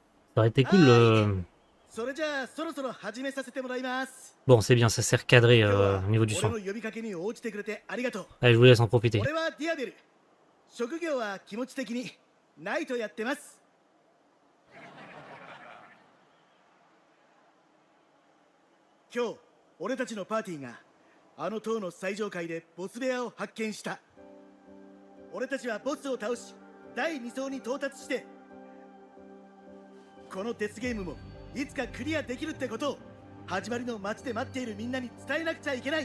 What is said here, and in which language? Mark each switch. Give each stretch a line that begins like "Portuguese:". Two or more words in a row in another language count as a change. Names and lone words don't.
French: Ça aurait été cool.
Japanese: はーい。それじゃあそろそろ始めさせてもらいます。
French: Bon, c'est bien, ça s'est recadré
Japanese: 今日は
French: au niveau du
Japanese: 俺
French: son.
Japanese: の呼びかけに応じてくれてありがとう。
French: Allez, je vous laisse en profiter.
Japanese: 俺はディアベル。職業は気持ち的にナイトやってます。今日俺たちのパーティーがあの塔の最上階でボス部屋を発見した。俺たちはボスを倒し第2層に到達して、このデスゲームもいつかクリアできるってことを始まりの街で待っているみんなに伝えなくちゃいけない。